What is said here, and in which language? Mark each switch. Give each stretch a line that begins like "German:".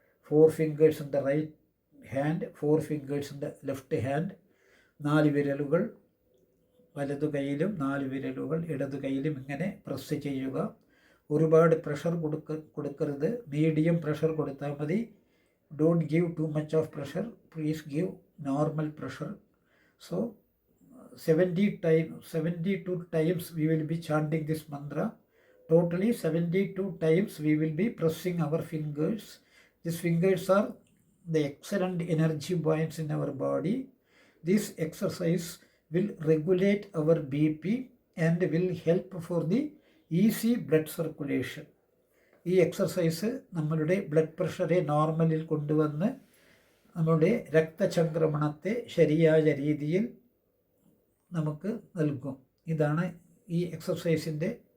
English: 4 fingers in the right hand, 4 fingers in the left hand.
Malayalam: 4 വിരലുകൾ വലതു കൈയിലും 4 വിരലുകൾ ഇടതു കൈയിലും ഇങ്ങനെ പ്രസ് ചെയ്യുക. ഒരുപാട് പ്രഷർ കൊടുക്കരുത്. മീഡിയം പ്രഷർ കൊടുത്താൽ മതി.
English: Don't give too much of pressure. Please give normal pressure. So 72 times we will be chanting this mantra. Totally 72 times we will be pressing our fingers. These fingers are the excellent energy points in our body. This exercise will regulate our BP and will help for the easy blood circulation.
Malayalam: ഈ exercise നമ്മളുടെ blood പ്രഷറെ നോർമലിൽ കൊണ്ടുവന്ന് നമ്മളുടെ രക്തചംക്രമണത്തെ ശരിയായ രീതിയിൽ നമുക്ക് നൽകും. ഇതാണ് ഈ എക്സർസൈസിൻ്റെ